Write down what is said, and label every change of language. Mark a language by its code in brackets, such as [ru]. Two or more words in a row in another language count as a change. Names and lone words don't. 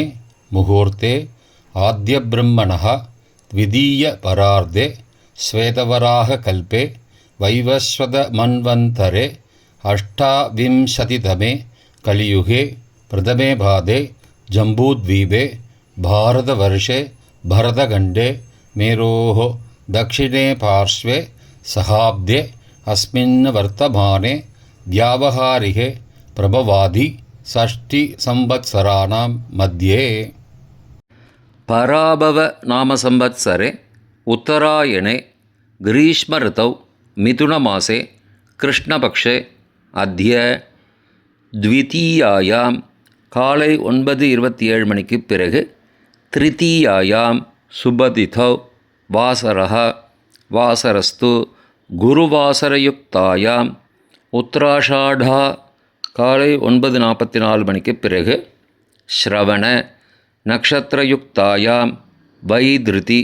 [sa] मुहूर्ते आद्य ब्रह्मणः द्वितीय परार्धे श्वेतवराह कल्पे वैवस्वत मन्वन्तरे अष्टाविंशतितमे कलियुगे प्रथमे पादे जम्बूद्वीपे भारतवर्षे भरतखण्डे मेरोः दक्षिणे पार्श्वे सहाब्दे अस्मिन् वर्तमाने व्यावहारिके प्रभवादि षष्टिसंवत्सराणां मध्ये पराभव नामसंवत्सरे उत्तरायणे ग्रीष्मऋतौ मिथुनमासे कृष्णपक्षे अद्य द्वितीयायां [ta] காலை 9:27 மணிக்கு [sa] பிறகு तृतीयायां शुभतिथौ वासरः वासरस्तु गुरुवासरयुक्तायां उत्तराषाढा காலை [ta] 9:44 மணிக்கு பிறகு [sa] श्रवण नक्षत्रयुक्तायां वैधृति